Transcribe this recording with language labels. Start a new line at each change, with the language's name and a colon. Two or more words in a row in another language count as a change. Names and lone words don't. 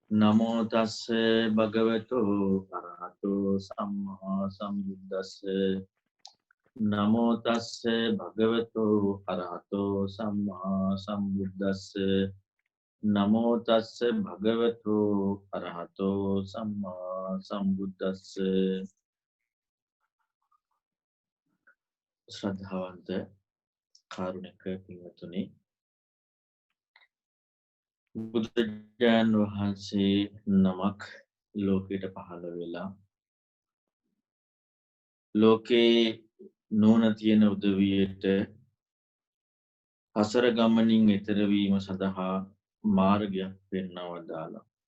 Pali: නමෝ තස්ස භගවතු අරහතෝ සම්මා සම්බුද්දස්ස නමෝ තස්ස භගවතු අරහතෝ සම්මා සම්බුද්දස්ස නමෝ තස්ස භගවතු අරහතෝ සම්මා සම්බුද්දස්ස
Sinhala: ශ්‍රද්ධාවන්ත කාරුණික පින්වතුනි බුදුරජාණන් වහන්සේ නමක් ලෝකයට පහළ වෙලා ලෝකේ නුවණ තියෙන උදවියට හසර ගමනින් එතර වීම සඳහා මාර්ගයක් පෙන්වා වදාළා.